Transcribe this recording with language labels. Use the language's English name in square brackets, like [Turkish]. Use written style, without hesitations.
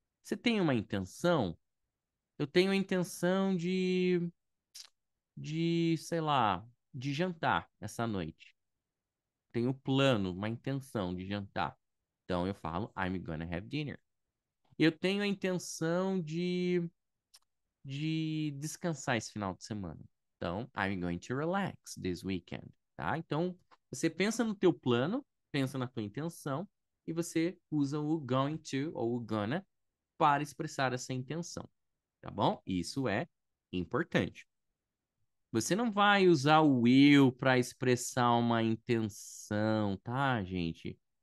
[Portuguese] Você tem uma intenção? Eu tenho a intenção sei lá, de jantar essa noite. Tenho plano, uma intenção de jantar. Então eu falo, [English] I'm gonna have dinner. [Portuguese] Eu tenho a intenção de descansar esse final de semana. Então, [English] I'm going to relax this weekend, [Portuguese] tá? Então, você pensa no teu plano, pensa na tua intenção e você usa o going to ou o gonna para expressar essa intenção, tá bom? Isso é importante. Você não vai usar o will para expressar uma intenção, tá, gente?